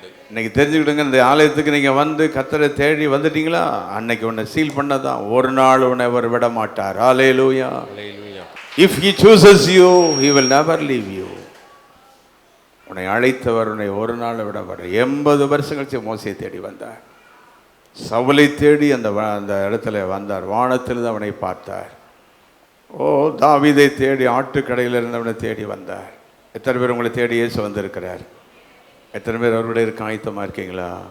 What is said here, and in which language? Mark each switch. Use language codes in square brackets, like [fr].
[ta] இன்னைக்கு தெரிஞ்சுக்கிடுங்க, இந்த ஆலயத்துக்கு நீங்க வந்து கர்த்தரை தேடி வந்துட்டீங்களா, அன்னைக்கு உன்னை சீல் பண்ணதான், ஒரு நாள் உன்னை அவர் விட மாட்டார். ஹல்லேலூயா. [en] If he chooses you, he will never leave you. [ta] உன்னை அழைத்தவர் உன்னை ஒரு நாள் விட மாட்டார். 80 வருஷம் கழிச்சு மோசையை தேடி வந்தார், சவுலை தேடி அந்த இடத்துல வந்தார், வானத்திலிருந்து அவனை பார்த்தார். ஓ, தாவீதை தேடி ஆட்டுக்கடையில் இருந்தவனை தேடி வந்தார். எத்தனை பேர் உங்களை தேடி இயேசு வந்திருக்கிறார்? எத்தனை பேர் அவருடைய இருக்க ஆயத்தமாக இருக்கீங்களா?